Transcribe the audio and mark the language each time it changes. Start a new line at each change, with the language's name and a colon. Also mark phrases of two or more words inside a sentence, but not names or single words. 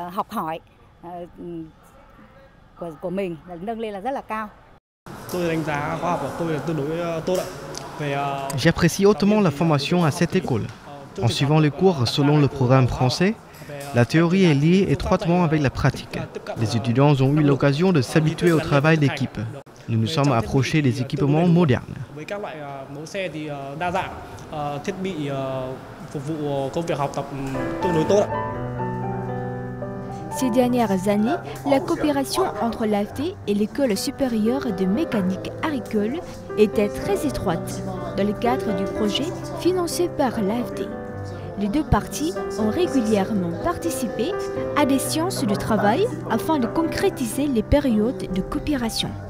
French: J'apprécie hautement la formation à cette école. En suivant les cours selon le programme français, la théorie est liée étroitement avec la pratique. Les étudiants ont eu l'occasion de s'habituer au travail d'équipe. Nous nous sommes approchés des équipements modernes.
Vietnamese: thiết bị phục vụ công việc học tập tương đối tốt ạ.
French: Ces dernières années, la coopération entre l'AFD et l'École supérieure de mécanique agricole était très étroite dans le cadre du projet financé par l'AFD. Les deux parties ont régulièrement participé à des séances de travail afin de concrétiser les périodes de coopération.